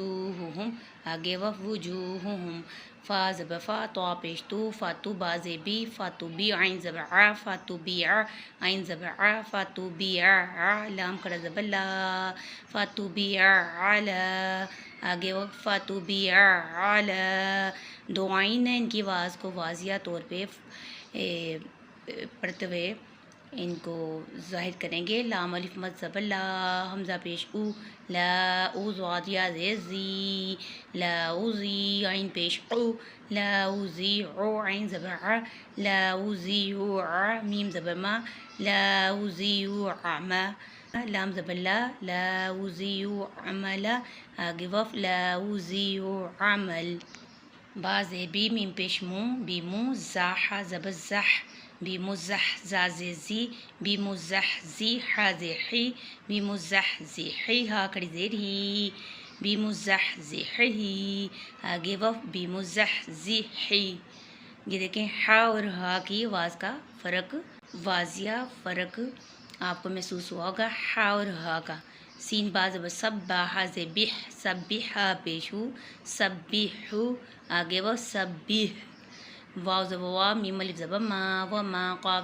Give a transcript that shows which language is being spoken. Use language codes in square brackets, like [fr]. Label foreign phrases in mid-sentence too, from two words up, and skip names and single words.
[ur] ہو ہم، آگے وف وجو ہو ہم، فا زبر فا تو پیش تو، فاتو با زبی، فاتو بی عین زبر ع، فاتو بی ع عین زبر ع، فاتو بی ع ع لام کڑا زبر لا، فاتو بی ع علا، آگے وہ فاتو بی ع علا، دو عین ہیں، ان کی آواز کو واضح طور پہ پڑھتے ہوئے ان کو ظاہر کریں گے۔ لام الف مد زبر لا، حمزہ پیش او، لا او ضاد یا زیر زی، لا او زی عین پیش او، لا او زی او عین زبر ع، لا او زی او ع میم زبر ما، لا او زی او عما، لام زبر لا، لا او زی او عملا، آگے وف لا او زی او عمل، با زبی میم پیش مو، بی مو زاح زبر زح، بی مزح زا زی، بی مزح زی حا زی حی، بی مزح زی حی ہا کڑی زیر ہی، بی مزح زی حی، آگے وف بی مزح زی حی۔ یہ دیکھیں ہا اور ہا کی آواز کا فرق، واضح فرق آپ کو محسوس ہوا ہوگا ہا اور ہا کا۔ سین با زبر سب، با ہا زبح، سبح ہا پیش ہو، سبح، آگے وہ سبح، واو زبر وا، میم الف زبر ما، وما قاف